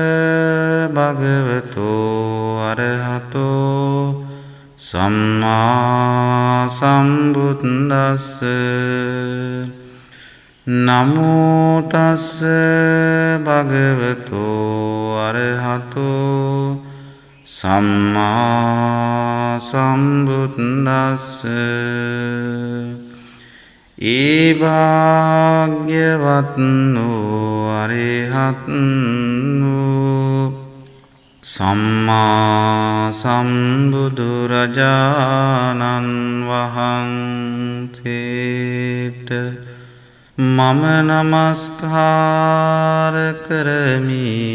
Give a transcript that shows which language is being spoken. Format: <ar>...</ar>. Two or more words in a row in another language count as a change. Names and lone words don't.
<pi>භගවතෝ අරහතෝ සම්මා සම්බුද්දස්ස නමෝ තස්ස භගවතෝ අරහතෝ සම්මා සම්බුද්දස්ස</pi> <si>ඒ භාග්‍යවත්නෝ අරහත්නෝ සම්මා සම්බුදුරජාණන් වහන්සේට මම නමස්කාර කරමි.</si>